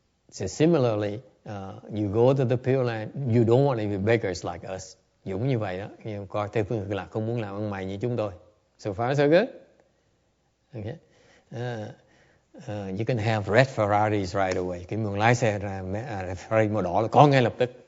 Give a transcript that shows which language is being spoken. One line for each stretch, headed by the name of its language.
English: So similarly, you go to the Pure Land, you don't want to be beggars like us.
Vietnamese: Dũng như vậy đó, nhưng coi Tây phương cực lạc không muốn làm ăn mày như chúng tôi.
English: So far so good. Okay. You can have red Ferraris right away.
Vietnamese: Cái muốn lái xe ra Ferrari màu đỏ là có ngay lập tức.